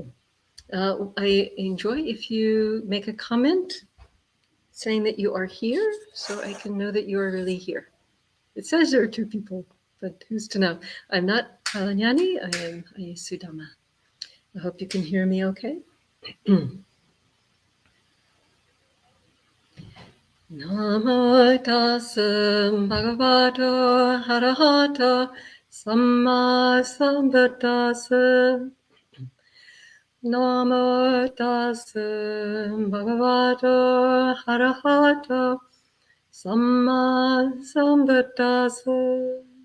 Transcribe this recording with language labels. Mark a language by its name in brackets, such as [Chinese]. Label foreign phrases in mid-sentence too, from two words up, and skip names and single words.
[English] I enjoy if you make a comment saying that you are here so I can know that you are really here. It says there are two people, but who's to know? I'm not Kalanyani. I am Ayya Sudhamma. I hope you can hear me okay. [Pali] Namo tassa bhagavato arahato samma sambuddhassa. Namo tassa bhagavato arahato samma sambuddhassa.